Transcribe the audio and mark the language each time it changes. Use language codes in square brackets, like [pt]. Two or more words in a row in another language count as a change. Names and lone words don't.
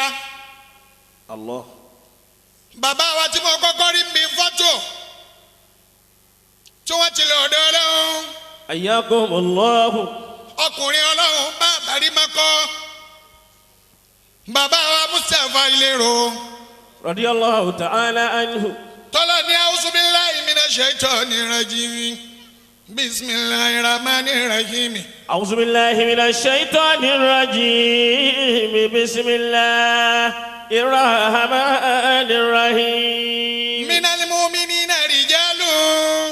[yo] الله bàbá wa tí mo kọ́kọ́ rí mi fọ́tò tí wọ́n ti lọ ọ̀dọ̀ ọlọ́run. [ar] حياكم الله [yo] ọkùnrin ọlọ́run bá àbárí mọ́kọ́. bàbá wa Mustapha Ilero. [ar] رضي الله تعالى عنه [yo] tọ́lá ní [ar] أعوذ بالله من الشيطان الرجيم. بسم الله الرحمن الرحيم. أعوذ بالله من الشيطان الرجيم بسم الله الرحمن الرحيم من المؤمنين رجال.